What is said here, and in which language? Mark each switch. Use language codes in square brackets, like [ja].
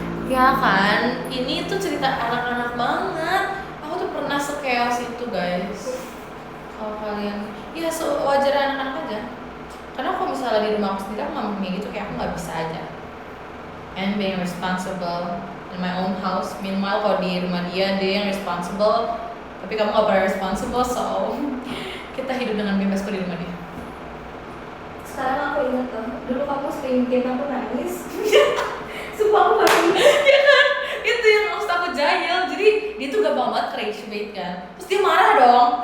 [id] Ya kan, ini tuh cerita anak-anak banget. Aku tuh pernah se-chaos itu guys. Kalau kalian, ya wajar anak-anak aja. Karena kalau misalnya di rumah aku sendiri, aku ngomong kayak gitu, kayak aku nggak bisa aja. [en] And being responsible in my own house. [id] Meanwhile kalau di rumah dia yang responsible, tapi kamu nggak pernah responsible, so kita hidup dengan bebas kok di rumah dia. Sekarang aku inget tuh, dulu kamu sering bikin aku nangis. Sumpah aku baru inget. Ya kan, itu yang maksud aku jahil. Jadi dia tuh gampang banget rage bait kan. Terus dia marah dong.